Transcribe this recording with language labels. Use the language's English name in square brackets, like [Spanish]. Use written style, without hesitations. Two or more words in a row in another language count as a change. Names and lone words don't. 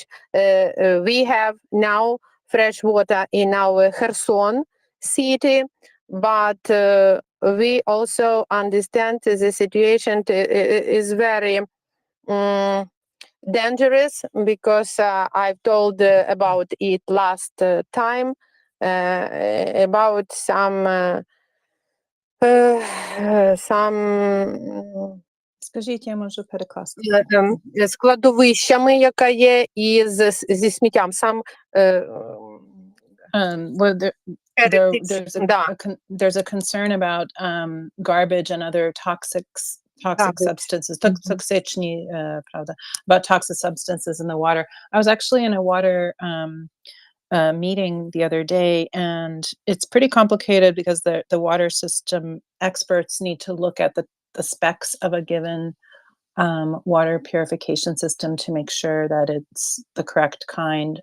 [English] We have now fresh water in our Kherson city, but we also understand the situation is very dangerous, because I've told about it last time, about some [Ukrainian] Скажіть, я можу перекласти. Складовищами, яка є, і зі сміттям. Сам [English] Well, there's a concern about garbage and other toxic substances, toxicity, about toxic substances in the water. I was actually in a water meeting the other day, and it's pretty complicated because the water system experts need to look at the specs of a given water purification system to make sure that it's the correct kind.